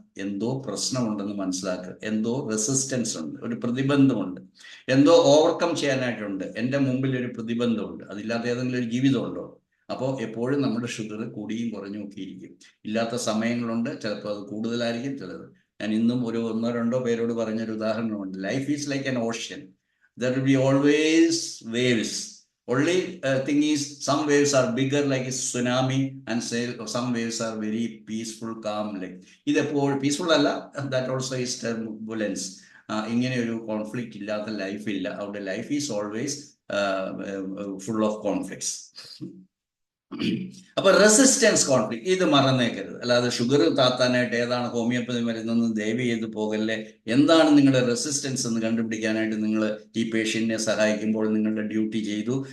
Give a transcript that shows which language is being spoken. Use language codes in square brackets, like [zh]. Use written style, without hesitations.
[ml] എന്തോ പ്രശ്നമുണ്ടെന്ന് മനസ്സിലാക്കുക. എന്തോ റെസിസ്റ്റൻസ് ഉണ്ട്, ഒരു പ്രതിബന്ധമുണ്ട്, എന്തോ ഓവർകം ചെയ്യാനായിട്ടുണ്ട്. എൻ്റെ മുമ്പിൽ ഒരു പ്രതിബന്ധമുണ്ട്. അതില്ലാത്ത ഏതെങ്കിലും ഒരു ജീവിതമുണ്ടോ? അപ്പോൾ എപ്പോഴും നമ്മുടെ ഷുഗർ കൂടിയും കുറഞ്ഞും ഒക്കെ ഇരിക്കും. ഇല്ലാത്ത സമയങ്ങളുണ്ട്, ചിലപ്പോൾ അത് കൂടുതലായിരിക്കും, ചിലത്. ഞാൻ ഇന്നും ഒരു 1-2 പേരോട് പറഞ്ഞൊരു ഉദാഹരണമുണ്ട്. [en] Life is like an ocean. There will be always waves. Only thing is, some waves are bigger like a tsunami, and some waves are very peaceful, calm. Like [ml] ഇതെപ്പോൾ peaceful അല്ല, [en] that also is turbulence. [ml] ഇങ്ങനെ ഒരു conflict ഇല്ലാത്ത life ഇല്ല. അവിടെ [en] Life is always full of conflicts. [ml] അപ്പൊ resistance conflict ഇത് മറന്നേക്കരുത്. അല്ലാതെ sugar താത്താനായിട്ട് ഏതാണ് ഹോമിയോപ്പതി മരുന്നെന്ന് ദയവ് ചെയ്ത് പോകല്ലേ. എന്താണ് നിങ്ങളുടെ റെസിസ്റ്റൻസ് എന്ന് കണ്ടുപിടിക്കാനായിട്ട് നിങ്ങൾ ഈ പേഷ്യന്റിനെ സഹായിക്കുമ്പോൾ നിങ്ങളുടെ ഡ്യൂട്ടി ചെയ്തു.